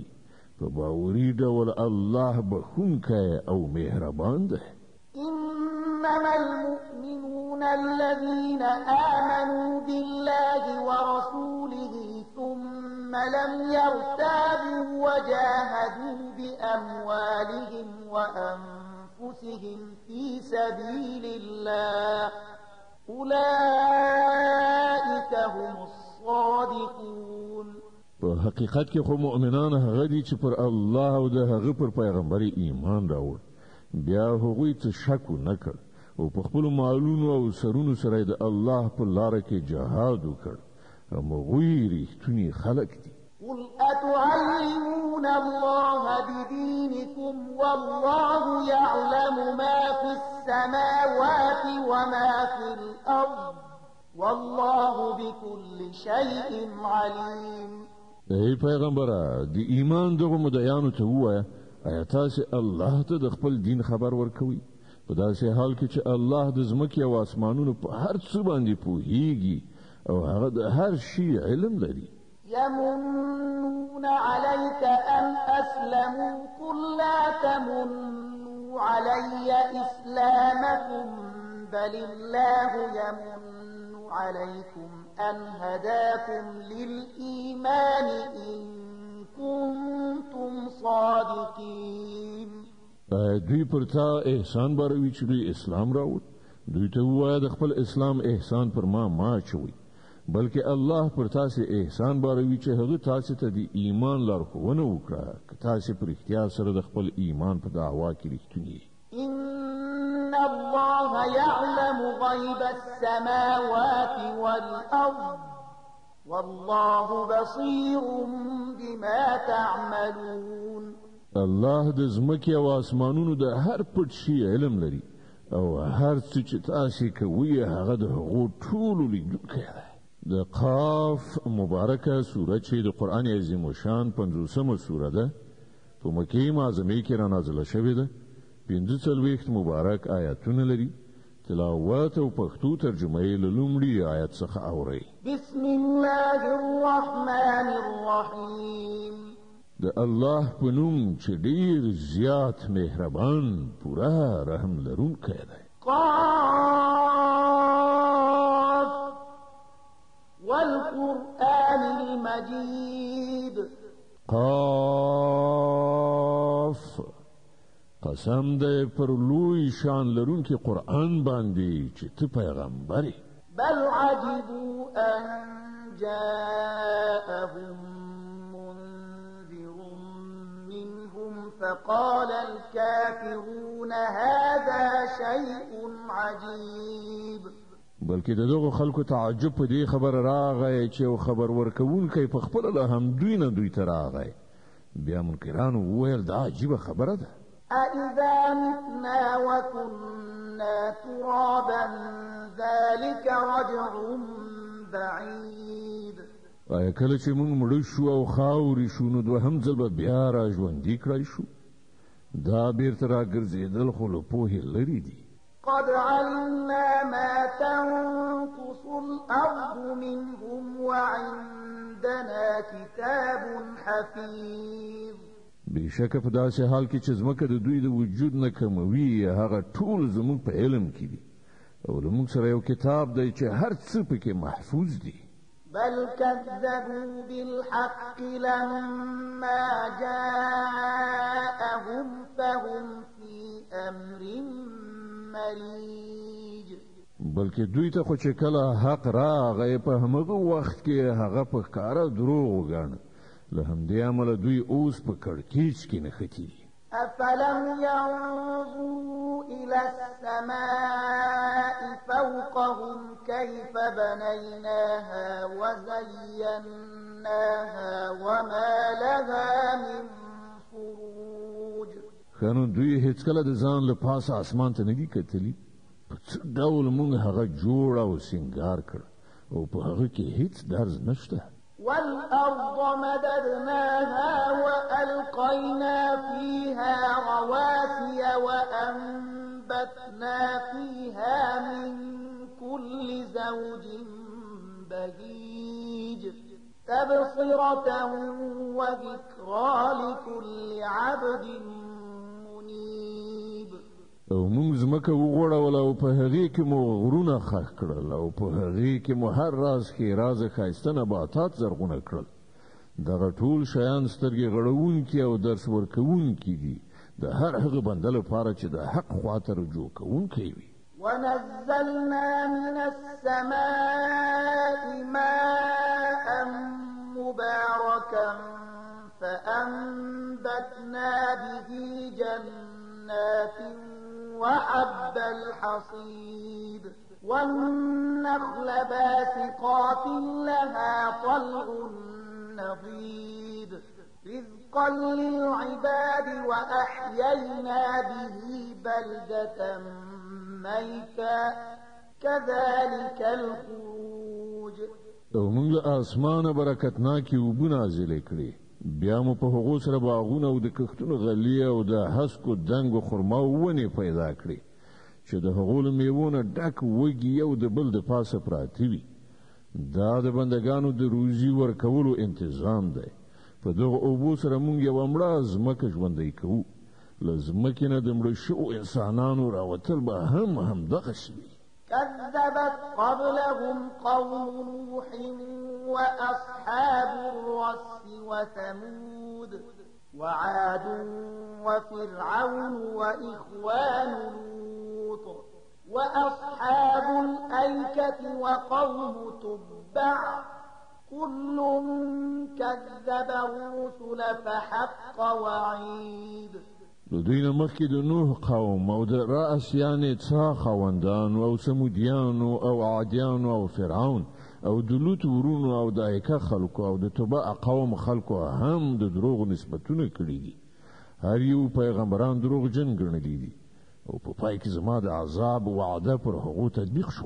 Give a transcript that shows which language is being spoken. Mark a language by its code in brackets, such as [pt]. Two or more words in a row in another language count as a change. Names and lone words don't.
[ps] په باوري ډول الله بخښونکی او مهربان دی. [ar] إنما المؤمنون الذين آمنوا بالله ورسوله ثم لم يرتابوا وجاهدوا بأموالهم وأنفسهم في سبيل الله أولئك هم الصادقون. [ps] په حقیقت کې خو مؤمنان هغه دي چې پر الله او د هغه پر پیغمبر ایمان راوړ، بیا هغوی څه شک نه کړ او په خپل مالونو او سرونو سره د الله په لار کې جهاد وکړ. هغوی ریښتونی خلک دي. [ar] قل أتعلمون الله بدينكم والله يعلم ما في السماوات وما في الأرض والله بكل شيء عليم. [ps] ای پیغمبره، د ایمان دغه مدعیانو ته ووایه، آیا تاسو الله ته د خپل دین خبر ورکوي؟ په داسې حال کې چې الله د ځمکې او اسمانونو په هر څه باندې پوهیږي او هغه د هر شي علم لري. [ar] يمنون عليك أن أسلموا قل لا تمنوا علي إسلامكم بل الله يمن عليكم أن هداكم للإيمان إن كنتم صادقين. [ps] دوی پر تا احسان باروي چې دوی اسلام راوړ. دوی ته ووایه د خپل اسلام احسان پر ما چوي، بلکې الله پر تاسو احسان باروي چې هغه تاسو ته د ایمان لارښوونه وکړه که تاسو پر اختیار سره د خپل ایمان په دعوا کې رښتونی. [ar] إن الله يعلم غيب السماوات والأرض والله بصير بما تعملون. [ps] الله د ځمکې او اسمانونو د هر پټ شي علم لري او هر څه چې تاسو کوئ هغه د هغو ټولو لیدونکی دی. د قاف مبارکه سوره چې د قرآن عظیم شان 50مه سوره ده، په مکې معظمه کې را نازله شوې ده. 45 مبارک آیاتونه لري. تلاوت او پښتو ترجمه یې له لومړي آیت څخه اورئ. [ar] بسم الله الرحمن الرحیم. [ps] د الله په نوم چې ډیر زیات مهربان پوره رحم لرونکی دی. [ar] قاف والقرآن المجيد. [ps] قاف قسم دې پر لوی شان لرونکي قرآن باندې چې ته پیغمبر یې. [ar] بل عجبوا أن جاءهم منذر منهم فقال الكافرون هذا شيء عجيب. [ps] بلکې دغه خلکو تعجب په دې خبر راغی چې خبر ورکوونکی په خپل له هم دوی ته راغی. بیا منکرانو وویل دا عجیبه خبره ده. [ar] أَإِذَا مِتْنَا وَكُنَّا تُرَابًا ذَلِكَ رَجْعٌ بَعِيدٌ. [ps] آیا کله چې موږ مړ شو او خاورې شو نو دوهم ځل به بیا را ژوندي کړای شو؟ دا بیرته راګرځېدل خو له پوهې لرې دي. [ar] قد علمنا ما تنقص الأرض منهم وعندنا كتاب حفيظ. [ps] بشکه په داسې حال کې چې ځمکه د دوی د وجود نه کموي هغه ټول زموږ په علم کې دي او له موږ سره یو کتاب دی چې هر څه پکې محفوظ دي. [ar] بل كذبوا بالحق لما جاءهم فهم في أمر مريج. [ps] بلکې دوی ته خو چې کله حق راغی په همغه وخت کې هغه په ښکاره دروغ وګاڼه. له همدې امله دوی اوس په کړکېچ کې نښتي دي. [ar] أفلم ينظروا إلى السماء فوقهم كيف بنيناها وزيناها وما لها من فروج. [ps] خنو دوی هیڅ کله د ځان له پاسه اسمان ته نه دي کتلي په څه ډول موږ هغه جوړ او سینګار کړ او په هغه کې هیڅ درز نشته. [ar] والأرض مددناها وألقينا فيها رواسي وأنبتنا فيها من كل زوج بهيج تبصرة وذكرى لكل عبد منيب. [ps] او موږ ځمکه وغوړوله او په هغې کې مو غرونه ښخ کړل او په هغې کې مو هر راز ښېرازه ښایسته نباتات زرغونه کړل. دغه ټول شیان سترګې غړوونکي او درس ورکوونکي دي د هر هغه بنده لپاره چې د حق خواته رجوع کوونکی وي. [ar] ونزلنا من السماء ماء مباركا فأنبتنا به جنات وحب الحصيد والنخل باسقات لها طلع نضيد رزقا للعباد وأحيينا به بلدة ميتا كذلك الخروج. [ps] او موږ له اسمانه برکتناکي اوبه نازلې کړې بیا مو په هغو سره باغونه او د کښتونو غلې او د هسکو دنګو خرما ونې پیدا کړې چې د هغو له میوو نه ډک وږي یو د بل د پاسه پراته وي. دا د بندګانو د روزي ورکولو انتظام دی. په دغه اوبو سره موږ یوه مړه ځمکه ژوندی کوو. له ځمکې نه د مړه شوو انسانانو راوتل به همدغسې وي. [ar] كذبت قبلهم قوم نوح وأصحاب الرس وثمود وعاد وفرعون وإخوان لوط وأصحاب الأيكة وقوم تبع كل كذب الرسل فحق وعيد. [ps] نو دوی نه مخکې د نوح قوم او د رأس یعنې څا خاوندانو او سمودیانو او عادیانو او فرعون او د لوط ورونو او د ایکه خلکو او د تبع قوم خلکو هم د دروغ نسبتونه کړي دي. هر یو پیغمبران دروغجن ګڼلي دي او په پای کې زما د عذاب وعده پر هغو تطبیق شوه.